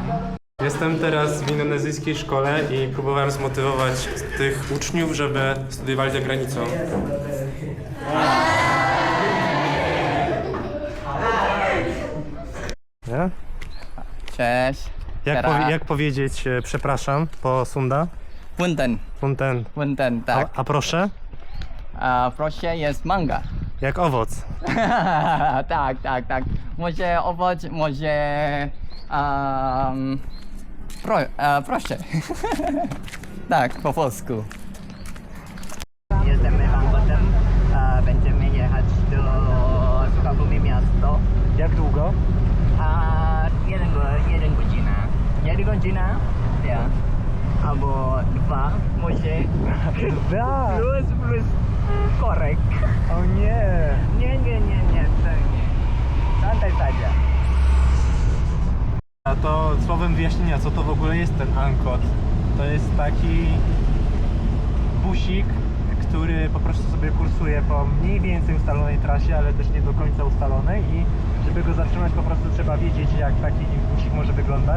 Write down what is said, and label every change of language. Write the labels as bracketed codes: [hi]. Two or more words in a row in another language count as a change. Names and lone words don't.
[pl] Jestem teraz w indonezyjskiej szkole i próbowałem zmotywować tych uczniów, żeby studiowali za granicą. Nie? Cześć. Jak powiedzieć przepraszam po sunda? [su] Punten, [pl] tak. A proszę? Proszę jest manga. Jak owoc. tak. Może owoc, może proszę. Tak, po polsku. Jesteśmy angkotem. Będziemy jechać do Sukabumi miasto. Jak długo? 1 godzina. 1 godzina? Ja. Albo 2, może. 2? Plus korek. O nie. Nie. [id] Santai saja. [pl] A to słowem wyjaśnienia, co to w ogóle jest ten angkot. To jest taki busik, który po prostu sobie kursuje po mniej więcej ustalonej trasie, ale też nie do końca ustalonej i żeby go zatrzymać po prostu trzeba wiedzieć, jak taki busik może wyglądać.